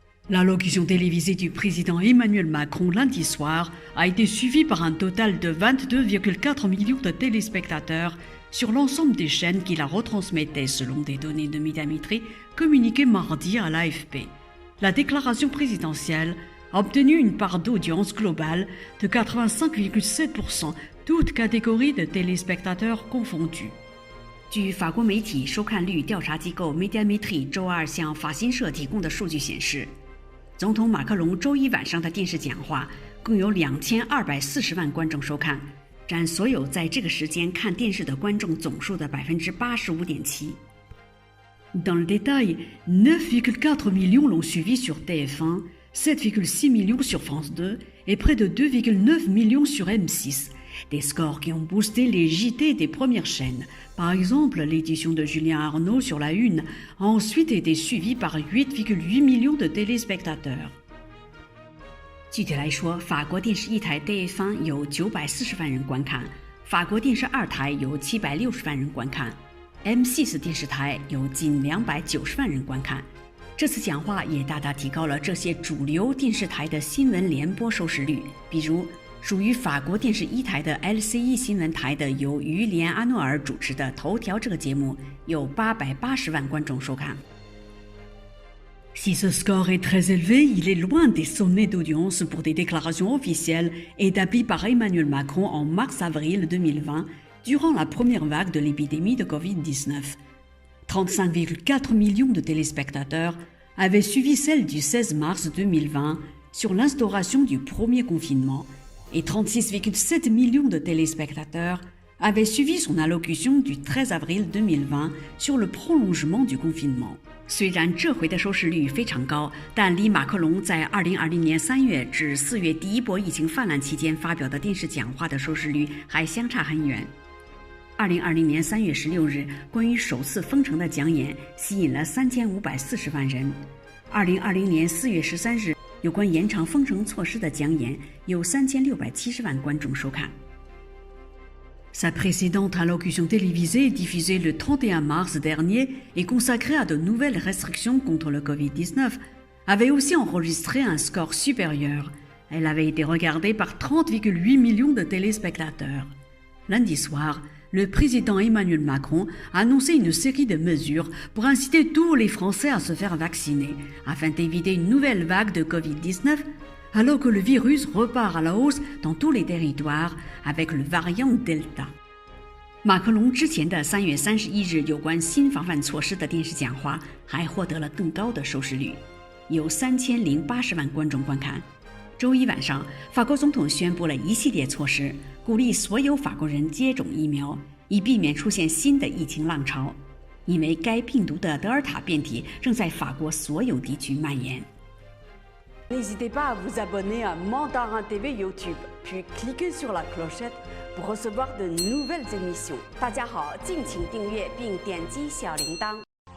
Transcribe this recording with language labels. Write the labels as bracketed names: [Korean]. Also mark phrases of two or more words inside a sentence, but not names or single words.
[French] L'allocution télévisée du président Emmanuel Macron lundi soir a été suivie par un total de 22,4 millions de téléspectateurs sur l'ensemble des chaînes qui la retransmettaient selon des données de Médiamétrie communiquées mardi à l'AFP. La déclaration présidentielle a obtenu une part d'audience globale de 85,7%, toutes catégories de téléspectateurs confondus. [Chinese] 据法国媒体收看率调查机构 Médiamétrie 周二向法新社提供的数据显示，总统马克龙周一晚上的电视讲话共有2240万观众收看，占所有在这个时间看电视的观众总数的85.7%。 [French] Dans le détail, 9,4 millions l'ont suivi sur TF1, 7,6 millions sur France 2 et près de 2,9 millions sur M6. Des scores qui ont boosté les JT des premières chaînes. Par exemple, l'édition de Julien Arnaud sur la Une a ensuite été suivie par 8,8 millions de téléspectateurs. [Chinese] 具体来说，法国电视一台 TF1 有940万人观看，法国电视二台有760万人观看， M6 电视台有近290万人观看。这次讲话也大大提高了这些主流电视台的新闻联播收视率，比如属于法国电视一台的 LCI 新闻台的由于连阿诺尔主持的《头条》这个节目有880万观众收看。 [French] Si ce score est très élevé, il est loin des sommets d'audience pour des déclarations officielles établies par Emmanuel Macron en mars-avril 2020 durant la première vague de l'épidémie de Covid-19. 35,4 millions de téléspectateurs avaient suivi celle du 16 mars 2020 sur l'instauration du premier confinement et 36,7 millions de téléspectateurs avaient suivi son allocution du 13 avril 2020 sur le prolongement du confinement. [Chinese] 虽然这回的收视率非常高，但离马克龙在2020年3月至4月第一波疫情泛滥期间发表的电视讲话的收视率还相差很远。2020年3月16日，关于首次封城的讲演吸引了3540万人。2020年4月13日，有关延长封城措施的讲演有3670万观众收看。 [French] Sa précédente allocution télévisée diffusée le 31 mars dernier et consacrée à de nouvelles restrictions contre le Covid-19 avait aussi enregistré un score supérieur. Elle avait été regardée par 30,8 millions de téléspectateurs. Lundi soir, le président Emmanuel Macron a annoncé une série de mesures pour inciter tous les Français à se faire vacciner, afin d'éviter une nouvelle vague de Covid-19, alors que le virus repart à la hausse dans tous les territoires avec le variant Delta. [Chinese] 马克龙之前的3月31日有关新防范措施的电视讲话还获得了更高的收视率，有3080万观众观看。周一晚上，法国总统宣布了一系列措施，鼓励所有法国人接种疫苗，以避免出现新的疫情浪潮，因为该病毒的德尔塔变体正在法国所有地区蔓延。 [French] N'hésitez pas à vous abonner à Mandarin TV YouTube, puis cliquez sur la clochette pour recevoir de nouvelles émissions. [Chinese] 大家好，敬请订阅并点击小铃铛。